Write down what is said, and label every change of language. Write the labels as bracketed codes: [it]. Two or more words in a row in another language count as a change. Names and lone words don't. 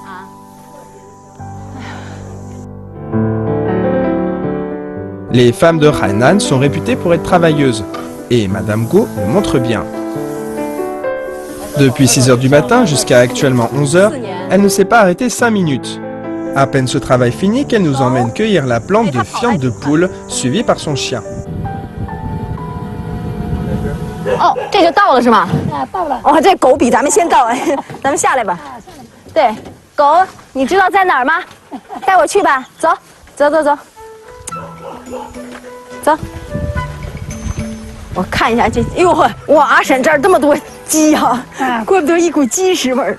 [fr] Les femmes de Hainan sont réputées pour être travailleuses, et Madame Guo le montre bien. Depuis 6 heures du matin jusqu'à actuellement 11 heures, elle ne s'est pas arrêtée 5 minutes. À peine ce travail fini qu'elle nous emmène cueillir la plante de fiente de poule, suivie par son chien. [zh] 哦，这就到了是吗？到了。哦，这狗比咱们先到，咱们下来吧。对，狗，你知道在哪儿吗？带我去吧，走，走走走，走。我看一下这，哎呦呵，哇，阿婶这儿这么多鸡啊，怪不得一股鸡屎味儿。